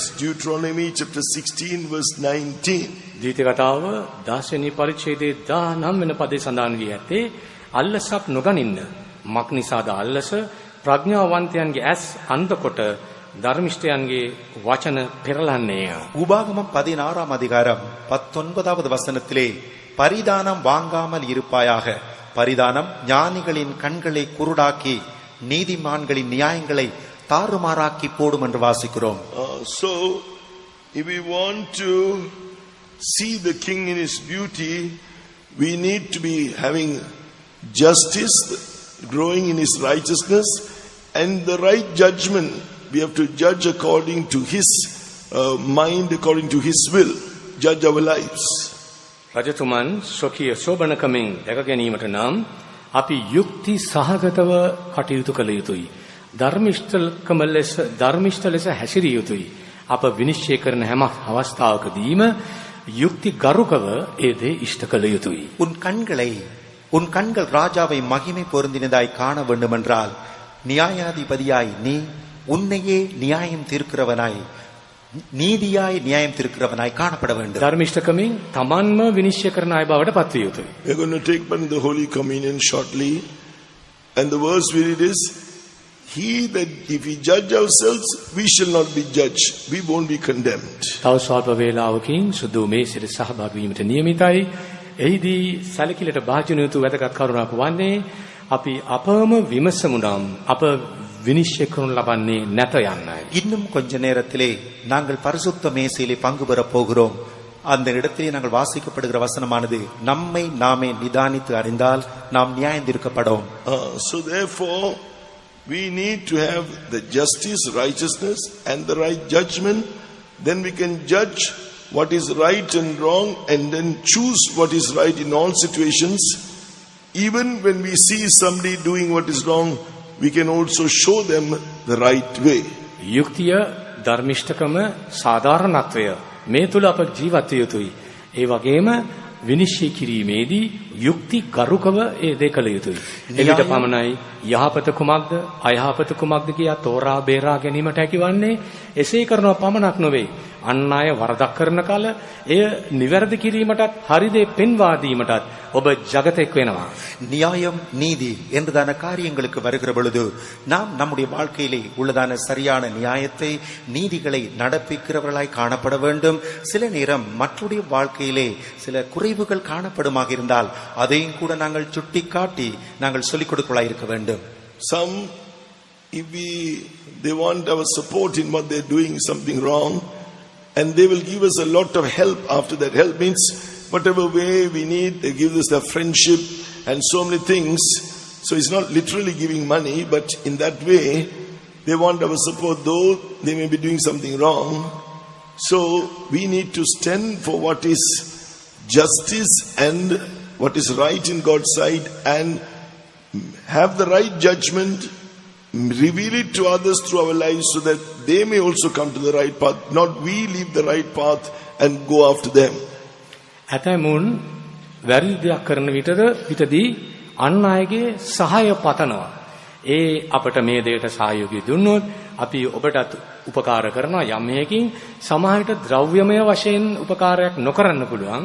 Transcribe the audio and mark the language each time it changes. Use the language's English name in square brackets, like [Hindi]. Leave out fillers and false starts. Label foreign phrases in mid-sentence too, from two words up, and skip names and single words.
[English] Deuteronomy chapter 16 verse 19. [Sinhala] දීති කතාව 16 වෙනි පරිච්ඡේදයේ 19 වෙනි පදේ සඳහන් වී ඇත්තේ අල්ලසක් නොගනින්න. මක් නිසාද අල්ලස ප්‍රඥාවන්තයන්ගේ ඇස් අන්ධ කොට ධර්මිෂ්ඨයන්ගේ වචන පෙරලන්නේය. [Tamil] உபாகமம் 16ஆம் அதிகாரம் 19வது வசனத்திலே பரிதானம் வாங்காமல் இருப்பாயாக. பரிதானம் ஞானிகளின் கண்களை குருடாக்கி நீதிமான்களின் நியாயங்களை தாறுமாறாக்கி போடும் என்று வாசிக்கிறோம். [English] So if we want to see the king in his beauty, we need to be having justice, growing in his righteousness, and the right judgment. We have to judge according to his mind, according to his will, judge our lives. [Sinhala] රජතුමන් ස්වකීය සෝබනකමින් දැක ගැනීමට නම් අපි යුක්ති සහගතව කටයුතු කළ යුතුයි. ධර්මිෂ්ඨ ලෙස හැසිරිය යුතුයි. අප විනිශ්චය කරන හැම අවස්ථාවකදීම යුක්ති ගරුකව ඒ දේ ඉෂ්ට කළ යුතුයි. [Tamil] உன் கண்கள் ராஜாவை மகிமை பொருந்தினதாய் காண வேண்டுமென்றால் நியாயாதிபதியாய் நீ உன்னையே நியாயம் தீர்க்கிறவனாய் நீதியாய் நியாயம் தீர்க்கிறவனாய் காணப்பட வேண்டும். [Sinhala] ධර්මිෂ්ඨකමින් තමන්ම විනිශ්චය කරන අය බවට පත්විය යුතුයි. [English] We are going to take part in the Holy Communion shortly, and the verse we read is, he that if we judge ourselves, we shall not be judged, we won't be condemned. [Sinhala] තව ස්වල්ප වේලාවකින් සුදු මේසෙට සහභාගී වීමට නියමිතයි. එහිදී සැලකිලිට භාජන යුතු වැදගත් කරුණක් වන්නේ අපි අපම විමසමු නම් අප විනිශ්චය කරනු ලබන්නේ නැත යන්නයි. [Tamil] இன்னும் கொஞ்ச நேரத்திலே நாங்கள் பரிசுத்த மேசையிலே பங்கு பெறப் போகிறோம். அந்த இடத்திலே நாங்கள் வாசிக்கப்படுகிற வசனமானது நம்மை நாமே நிதானித்து அறிந்தால் நாம் நியாயம் தீர்க்கப்படும். [English] So therefore we need to have the justice, righteousness and the right judgment. Then we can judge what is right and wrong, and then choose what is right in all situations. Even when we see somebody doing what is wrong, we can also show them the right way. [Sinhala] යුක්තිය ධර්මිෂ්ඨකම සාධාරණත්වය මේ තුල අප ජීවත් විය යුතුයි. ඒ වගේම විනිශ්චය කිරීමේදී යුක්ති ගරුකව ඒ දේ කළ යුතුයි. එවිට පමණයි යහපත කුමක්ද අයහපත කුමක්ද කියා තෝරා බේරා ගැනීමට හැකිවන්නේ. එසේ කරනව පමණක් නොවේ, අන් අය වරදක් කරන කල එය නිවැරදි කිරීමටත් හරි දේ පෙන්වා දීමටත් ඔබ ජගතෙක් වෙනවා. [Tamil] நியாயம் நீதி என்றதான காரியங்களுக்கு வருகிற பொழுது நாம் நம்முடைய வாழ்க்கையிலே உள்ளதான சரியான நியாயத்தை நீதிகளை நடப்பிக்கிறவர்களாய் காணப்பட வேண்டும். சில நேரம் மற்றவருடைய வாழ்க்கையிலே சில குறைவுகள் காணப்படுமாக இருந்தால் அதையும் கூட நாங்கள் சுட்டி காட்டி நாங்கள் சொல்லிக் கொடுக்கலாய் இருக்க வேண்டும். [English] Some, if they want our support in what they're doing something wrong, and they will give us a lot of help after that. Help means whatever way we need, they give us their friendship and so many things. So it's not literally giving money, but in that way they want our support, though they may be doing something wrong. So we need to stand for what is justice and what is right in God's sight, and have the right judgment, reveal it to others through our lives so that they may also come to the right path, not we leave the right path and go after them. [Sinhala] ඇතැමුන් වැරදි දෙයක් කරන විටදී අන් අයගේ සහාය පතනවා. ඒ අපට මේ දෙයට සහයෝගය දුන්නොත් අපි ඔබටත් උපකාර කරනවා යම් හේකින්. සමාජයට ද්‍රව්‍යමය වශයෙන් උපකාරයක් නොකරන්න පුළුවන්.